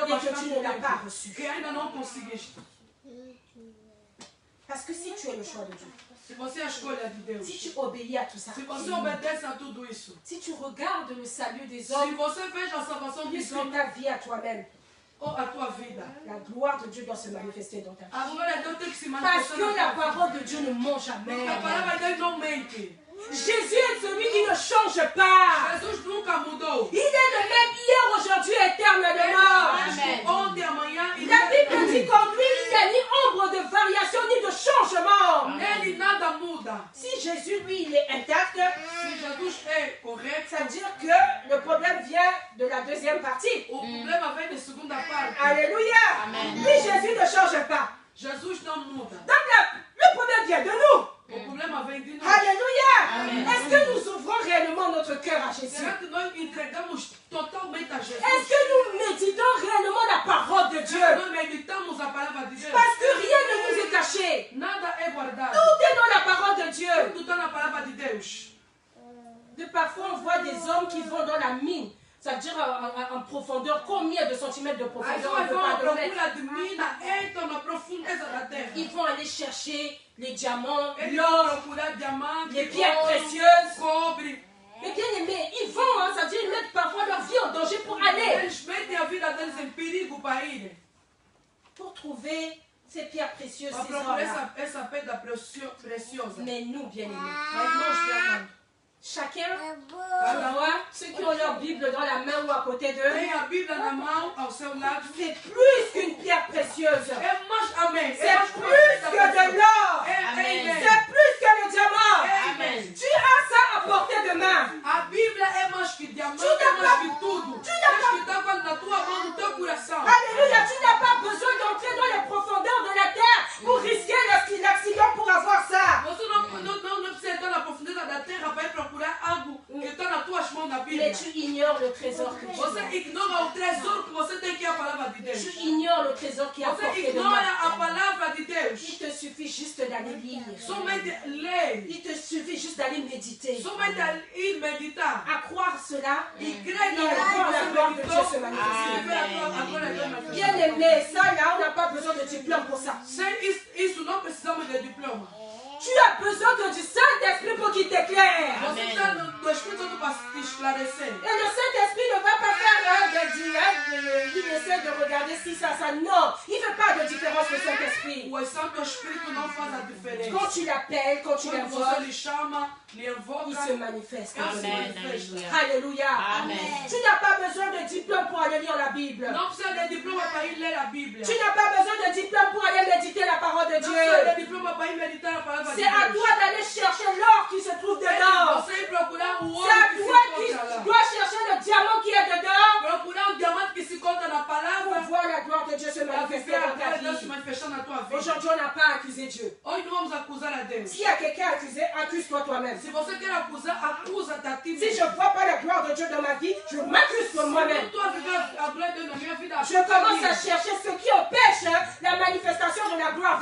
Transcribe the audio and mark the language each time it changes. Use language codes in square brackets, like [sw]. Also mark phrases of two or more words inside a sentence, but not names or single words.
[fr] et que tu [pt] bastante [fr] ne l'as pas [pt] tempo [fr] reçu? [pt] que ainda não conseguiste? [fr] Parce que si tu es le choix de Dieu, [pt] Se você é a escolha de Deus, [fr] si tu obéis à tout ça, [pt] se você obedece a tudo isso, [fr] si tu regardes le salut des [pt] se [fr] hommes [pt] você veja a salvação [fr] plus [pt] dos [fr] que [pt] homens [fr] ta vie à toi-même, [pt] ou a tua vida, [fr] la gloire de Dieu doit se manifester dans ta vie. [pt] a glória de Deus tem que se [fr] Parce [pt] manifestar [fr] que [pt] na [fr] la [pt] tua vida. [fr] parole de Dieu ne ment jamais. [pt] Porque a palavra de Deus não mente. [fr] Jésus est celui qui ne change pas. [pt] Jesus nunca mudou. [fr] Il est le même hier, aujourd'hui, éternellement. Amen. [pt] Ontem, amanhã e [fr] La Bible dit qu'en lui, il n'y a ni ombre de variation, ni de changement. [pt] nele nada muda. [fr] Si Jésus, lui, il est intact, [pt] Se Jesus é correto, [fr] ça veut dire que le problème vient de la deuxième partie. [pt] o problema vem da segunda parte. [fr] Alléluia. Amen. Lui, Jésus ne change pas. [pt] Jesus não muda. [fr] Donc, le problème vient de nous. [pt] O problema vem de nós. [fr] Alléluia. Amen. Est-ce que nous ouvrons réellement notre cœur à Jésus? [pt] Será que nós entregamos totalmente a Jesus? [fr] Est-ce que nous méditons réellement la parole de Dieu? [pt] Nós meditamos a palavra de Deus. [fr] Parce que rien ne nous est caché. [pt] Nada é guardado. [fr] Tout est dans la parole de Dieu. [pt] Tudo está na palavra de Deus. [fr] De parfois, on voit des hommes qui vont dans la mine. Ça veut dire en profondeur, combien de centimètres de [pt] As [fr] profondeur, on [pt] pessoas [fr] ne peut [pt] vão à [fr] pas donner. [pt] procura de mina, entram na profundeza da terra. [fr] Ils vont aller chercher les diamants, [pt] Eles vão [fr] l'or, [pt] procurar diamante, [fr] les pierres [pt] ouro, [fr] précieuses. [pt] cobre. [fr] Mais bien aimés, ils vont, hein, ça veut dire ils mettent parfois leur vie en danger pour aller, [pt] Eles metem a vida deles em perigo para ir. [fr] pour trouver ces pierres précieuses, [pt] Para [fr] ces [pt] procurar [fr] or-là. [pt] essa pedra preciosa. [fr] Mais nous, bien aimés, [pt] Mas nós, meu amado, [fr] chacun, tu vois, ceux qui ont leur Bible dans la main ou à côté d'eux, [pt] tem a Bíblia na mão, ao seu lado. [fr] c'est plus qu'une pierre précieuse. [pt] É mais, amém. [fr] C'est plus que de l'or. Amen. C'est plus que le diamant. Amen. Tu as ça à portée de main. [pt] A Bíblia é mais que diamante, [fr] Tu [pt] é [fr] n'as [pt] mais [fr] pas- [pt] que tudo. [fr] tu n'as [pt] Tens que estar na tua mão, no teu coração. [fr] Alléluia, tu n'as pas besoin d'entrer dans les profondeurs de la terre pour risquer l'accident pour avoir ça. [pt] Você não precisa entrar na profundeza da terra para ir procurar algo que está nas tuas mãos na Bíblia. [fr] Mais tu ignores le trésor que tu [pt] Você [fr] as. [pt] ignora o tesouro que você tem, que é a palavra de Deus. [fr] Tu ignores le trésor qui est à [pt] Você [fr] portée de [pt] ignora a [fr] main. [pt] palavra de Deus. [fr] Il te suffit juste d'aller lire. [pt] Somente lê. [fr] Il te suffit juste d'aller méditer. [pt] Somente ir meditar. [fr] À croire cela, [pt] E crer [fr] et à [pt] naquilo [fr] voir [pt] que [fr] la [pt] você [fr] gloire de Dieu [pt] meditou. [fr] se [pt] E [fr] manifester. [pt] ver a glória de Deus manifestar. [fr] Bien aimé, ça là, on n'a pas besoin de diplôme pour ça. [pt] Sem isso não precisamos de diploma. [fr] Tu as besoin que du Saint-Esprit pour qu'il t'éclaire. [pt] Você está no Espírito Santo para te esclarecer. [fr] Et le Saint-Esprit ne va pas faire il essaie de regarder si ça. Non, il ne fait pas de différence le Saint-Esprit. [pt] O Santo Espírito não faz a diferença. [fr] Quand tu l'appelles, quand tu [pt] Quando você [fr] l'invoques, [pt] lhe chama, lhe [fr] il [pt] invoca, [fr] se manifeste. Amen. Alléluia. Alléluia. Amen. Tu n'as pas besoin de diplôme pour aller lire la Bible. [pt] não precisa de diploma para ir ler a Bíblia. [fr] Tu n'as pas besoin de diplôme pour aller méditer la parole de [pt] Não precisa [fr] Dieu. [pt] de diploma para ir meditar a palavra de [fr] C'est à [pt] Deus. [fr] toi d'aller chercher l'or qui se trouve dedans. [pt] Você ir procurar o [fr] C'est à [pt] ouro que [fr] toi [pt] se [fr] qui [pt] encontra lá. [fr] dois chercher le diamant qui est dedans [pt] Procurar o diamante que se encontra na [fr] pour [pt] palavra [fr] voir la gloire de Dieu se [pt] para [fr] manifester [pt] viver a [fr] dans ta [pt] glória de Deus se [fr] vie. [pt] manifestar na tua vida. [fr] Aujourd'hui, on n'a pas accusé Dieu. [pt] Hoje não vamos acusar a Deus. [fr] S'il y a quelqu'un accusé, accuse-toi toi-même. [pt] Se você quer acusar, acusa-te a ti [fr] Si [pt] mesmo. [fr] je ne vois pas la gloire de Dieu dans ma vie, je m'accuse sur [pt] Se eu [fr] moi-même. [pt] estou a viver a glória de Deus na minha vida, [fr] Je commence à chercher ce qui empêche la manifestation de la gloire de